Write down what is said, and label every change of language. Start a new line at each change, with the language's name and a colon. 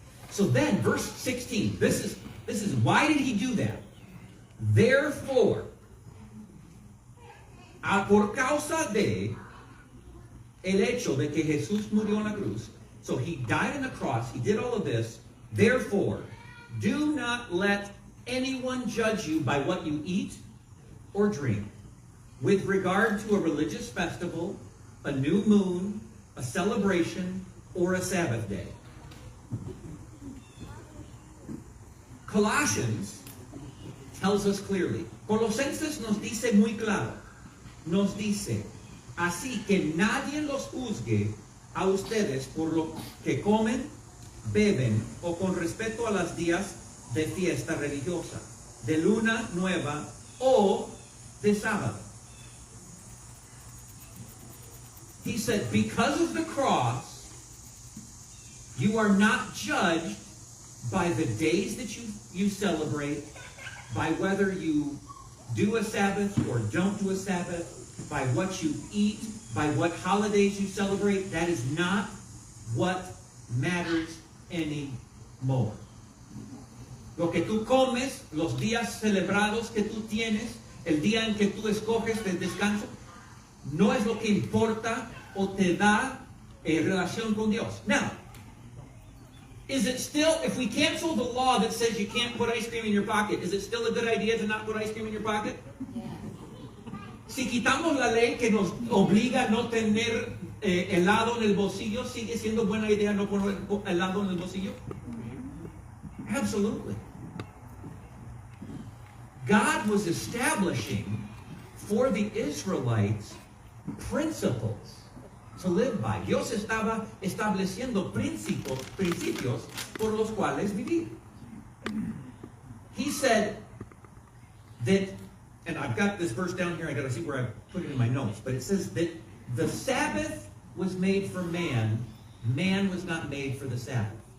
English: So then, verse 16, this is why did he do that? Therefore,
Spanish: por causa de el hecho de que Jesús murió en la cruz,
English: so he died on the cross, he did all of this, therefore, do not let anyone judge you by what you eat or drink, with regard to a religious festival, a new moon, a celebration, or a Sabbath day. Colossians tells us clearly.
Spanish: Colosenses nos dice muy claro. Nos dice, así que nadie los juzgue a ustedes por lo que comen, beben o con respecto a los días de fiesta religiosa, de luna nueva o de sábado.
English: He said, because of the cross, you are not judged by the days that you celebrate, by whether you do a Sabbath or don't do a Sabbath, by what you eat, by what holidays you celebrate. That is not what matters anymore.
Spanish: Lo que tú comes, los días celebrados que tú tienes, el día en que tú escoges de descanso, no es lo que importa o te da relación con Dios.
English: Now, Is it still, if we cancel the law that says you can't put ice cream in your pocket, is it still a good idea to not put ice cream in your pocket?
Spanish: Si quitamos la ley que nos obliga a no tener helado en el bolsillo, ¿sigue siendo buena idea no poner helado en el bolsillo?
English: Absolutely. God was establishing for the Israelites principles to live by.
Spanish: Dios estaba estableciendo principios por los cuales vivir.
English: He said that, and I've got this verse down here, I got to see where I put it in my notes, but it says that the Sabbath was made for man, man was not made for the Sabbath.